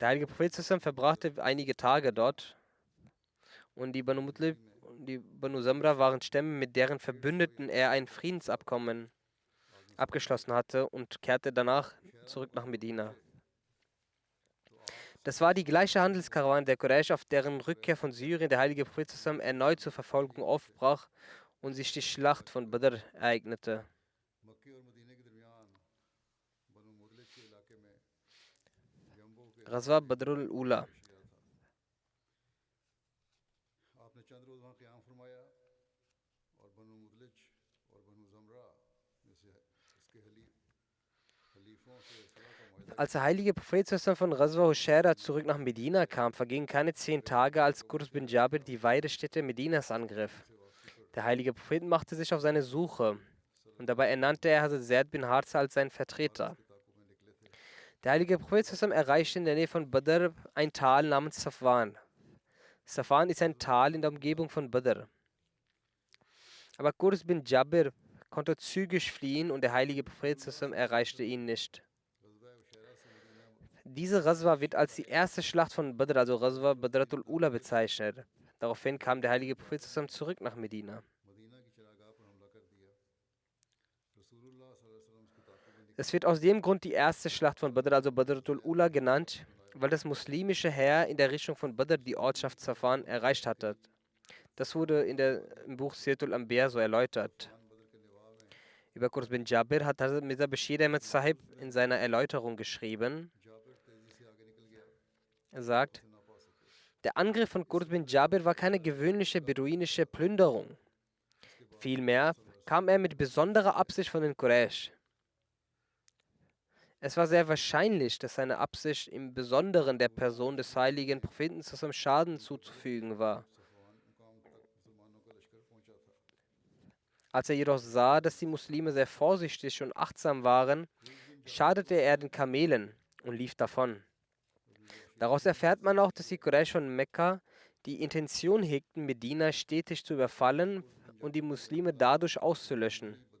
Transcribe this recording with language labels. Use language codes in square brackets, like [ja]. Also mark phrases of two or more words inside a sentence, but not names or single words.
[de] Der heilige Prophet sallam verbrachte einige Tage dort und die Banu Mutlib und die Banu Samra waren Stämme, mit deren Verbündeten er ein Friedensabkommen abgeschlossen hatte und kehrte danach zurück nach Medina. Das war die gleiche Handelskarawane der Quraysh, auf deren Rückkehr von Syrien der heilige Prophet sallam erneut zur Verfolgung aufbrach und sich die Schlacht von Badr ereignete. [ur] مکے اور مدینے کے درمیان بنو مدلج کے علاقے میں جنبو کے Ghazwa Badrul Ula. پیش گیا تھا. آپ نے چند روز وہاں قیام فرمایا اور بنو مدلج اور بنو ضمرہ میں سے اس کے حلیفوں سے صلح کا معاہدہ [de] Als der heilige Prophet sallam von Ghazwa Hushaira zurück nach Medina kam, vergingen keine 10 Tage, als Qurs bin Jabir die Weidestätte Medinas angriff. Der heilige Prophet machte sich auf seine Suche und dabei ernannte er Hazrat Zaid bin Harza als seinen Vertreter. Der heilige Prophet sallam erreichte in der Nähe von Badr ein Tal namens Safwan. Safwan ist ein Tal in der Umgebung von Badr. Aber Qurs bin Jabir konnte zügig fliehen und der heilige Prophet sallam erreichte ihn nicht. Diese Ghazwa wird als die erste Schlacht von Badr, also Ghazwa Badratul Ula, bezeichnet. Daraufhin kam der heilige Prophet sallam zurück nach Medina. [ur] مدینہ کی چراگاہ پر حملہ کر دیا. [ar] رسول اللہ صلی اللہ علیہ وسلم [ur] اس کی تعاقب میں [de] Es wird aus dem Grund die erste Schlacht von Badr, also Badratul Ula, genannt, weil das muslimische Heer in der Richtung von Badr die Ortschaft Safwan erreicht hatte. Das wurde im Buch Siratul Anbiya so erläutert. Über Qurs bin Jabir hat Hazrat Mirza Bashir Ahmad Sahib in seiner Erläuterung geschrieben. [ur] جابر تیزی سے آگے نکل گیا, [de] Er sagt, [ur] نہ پا سکے. [de] der Angriff von Qurs bin Jabir war keine gewöhnliche beduinische Plünderung. Vielmehr kam er mit besonderer Absicht von den Quraysh. Es war sehr wahrscheinlich, dass seine Absicht im Besonderen der Person des heiligen Propheten zusammen Schaden zuzufügen war. [ur] صفوان مقام تک مسلمانوں کا لشکر پہنچا تھا. [de] Als er jedoch sah, dass die Muslime sehr vorsichtig und achtsam waren, schadete er den Kamelen und lief davon. Daraus erfährt man auch, dass die Quraysh von Mekka die Intention hegten, Medina stetig zu überfallen und die Muslime dadurch auszulöschen.